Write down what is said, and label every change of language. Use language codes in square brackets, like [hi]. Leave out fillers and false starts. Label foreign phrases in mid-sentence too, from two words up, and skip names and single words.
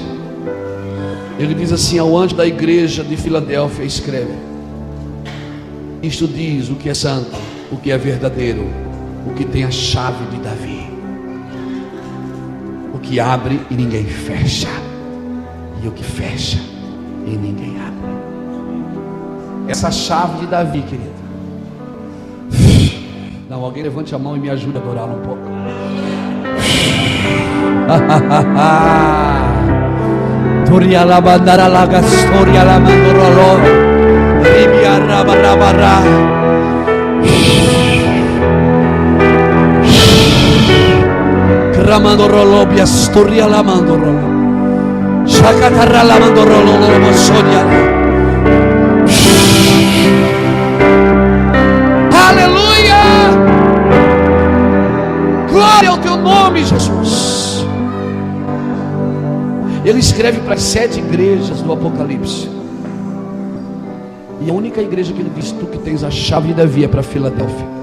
[pt] Ele diz assim: ao anjo da igreja de Filadélfia escreve: isto diz o que é santo, o que é verdadeiro, o que tem a chave de Davi, o que abre e ninguém fecha, e o que fecha e ninguém abre. Essa chave de Davi, querido. Não, alguém levante a mão e me ajude a adorar um pouco. Toria la bandara la gastoria la mandorolo, ribia rabarabara. Cramandorolo biastoria la mandorolo, shacatarra la mandorolo lo mosoria. Aleluia! Glória ao teu nome, Jesus. Ele escreve para as 7 igrejas do Apocalipse. E a única igreja que ele diz: tu que tens a chave de Davi, é para Filadélfia.